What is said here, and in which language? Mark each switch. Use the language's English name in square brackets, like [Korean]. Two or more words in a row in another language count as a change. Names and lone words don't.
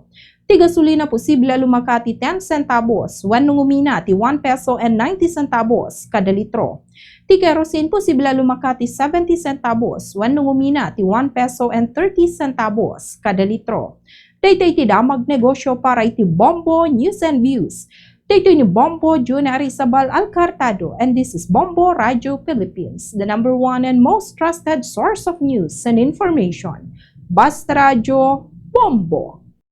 [Iloko] Ti gasolina posible lumakati 10 centavos wenno ngumina ti 1 peso and 90 centavos kada litro. Ti kerosene posible lumakati 70 centavos wenno ngumina ti 1 peso and 30 centavos kada litro. Daytoy ti damag negosyo para iti Bombo News and Views. Daytoy ni [English] Bombo Juna Arizabal Alcartado and this is Bombo Radio Philippines, the #1 and most trusted source of news and information. [Iloko] Basta Radio Bombo.